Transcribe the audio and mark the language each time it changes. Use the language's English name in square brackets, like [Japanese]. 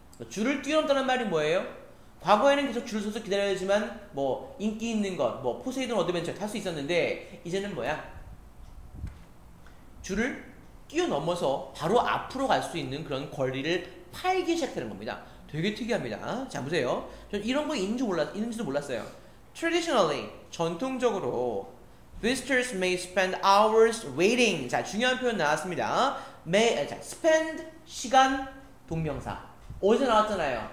[Korean] 줄을 뛰어넘다는 말이 뭐예요? 과거에는 계속 줄을 서서 기다려야지만 뭐 인기 있는 것, 뭐 포세이돈 어드벤처 탈 수 있었는데 이제는 뭐야? 줄을 뛰어넘어서 바로 앞으로 갈 수 있는 그런 권리를 팔기 시작하는 겁니다. 되게 특이합니다. 자, 보세요. 전 이런 거 있는지도 몰랐어요. [English] Traditionally, [Korean] 전통적으로 [English] visitors may spend hours waiting. [Korean] 자, 중요한 표현 나왔습니다. spend 시간 동명사. 어제 나왔잖아요.